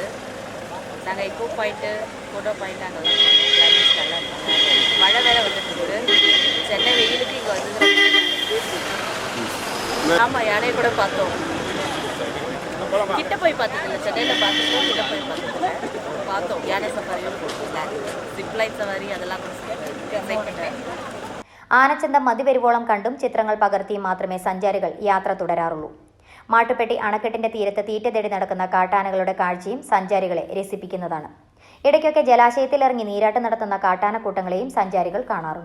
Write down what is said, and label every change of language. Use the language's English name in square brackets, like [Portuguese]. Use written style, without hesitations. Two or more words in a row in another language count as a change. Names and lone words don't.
[Tamil] நாங்கள் எக்கோ பாயிண்ட்டு, ஃபோட்டோ பாயிண்ட் அங்கெல்லாம் கிளைமேட் நல்லா இருக்குது. மழை வேலை வந்துட்டு இருக்குது. சென்னை வெயிலுக்கு இங்கே வந்து ஆமாம், யானையை கூட பார்த்தோம். கிட்ட போய் பார்த்ததில்ல, சென்னையில் பார்த்துட்டோம், கிட்ட போய் பார்த்தோம். யானை சஃபாரியும் [Malayalam] സിപ്ലൈൻ സവാരി അതെല്ലാം എക്സൈറ്റ്മെൻറ്റ്. ആനച്ചന്തം മതിവരുവോളം കണ്ടും ചിത്രങ്ങൾ പകർത്തിയും മാത്രമേ സഞ്ചാരികൾ യാത്ര തുടരാറുള്ളൂ. മാട്ടുപ്പെട്ടി അണക്കെട്ടിന്റെ തീരത്ത് തീറ്റ തേടി നടക്കുന്ന കാട്ടാനകളുടെ കാഴ്ചയും സഞ്ചാരികളെ രസിപ്പിക്കുന്നതാണ്. ഇടയ്ക്കൊക്കെ ജലാശയത്തിലിറങ്ങി നീരാട്ട് നടത്തുന്ന കാട്ടാനക്കൂട്ടങ്ങളെയും സഞ്ചാരികൾ കാണാറുണ്ട്.